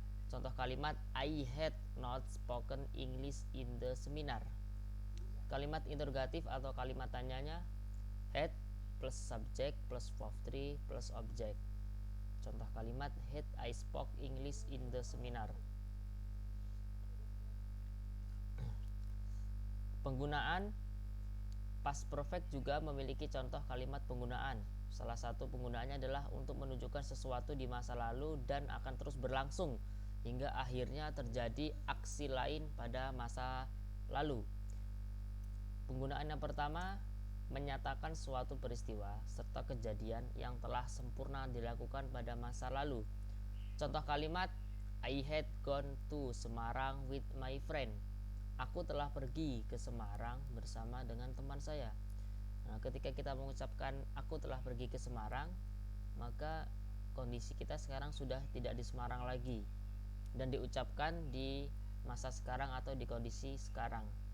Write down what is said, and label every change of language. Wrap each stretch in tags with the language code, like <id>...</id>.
<id>Contoh kalimat,</id> <en>I had not spoken English in the seminar.</en> <id>Kalimat interrogatif atau kalimat tanyanya,</id> <en>had plus subject plus verb 3 plus object.</en> <id>Contoh kalimat,</id> <en>had I spoke English in the seminar.</en> <id>Penggunaan past perfect juga memiliki contoh kalimat penggunaan. Salah satu penggunaannya adalah untuk menunjukkan sesuatu di masa lalu dan akan terus berlangsung hingga akhirnya terjadi aksi lain pada masa lalu. Penggunaan yang pertama menyatakan suatu peristiwa serta kejadian yang telah sempurna dilakukan pada masa lalu. Contoh kalimat,</id> <en>I had gone to Semarang with my friend.</en> <id>Aku telah pergi ke Semarang bersama dengan teman saya. Nah, ketika kita mengucapkan aku telah pergi ke Semarang, maka kondisi kita sekarang sudah tidak di Semarang lagi dan diucapkan di masa sekarang atau di kondisi sekarang.</id>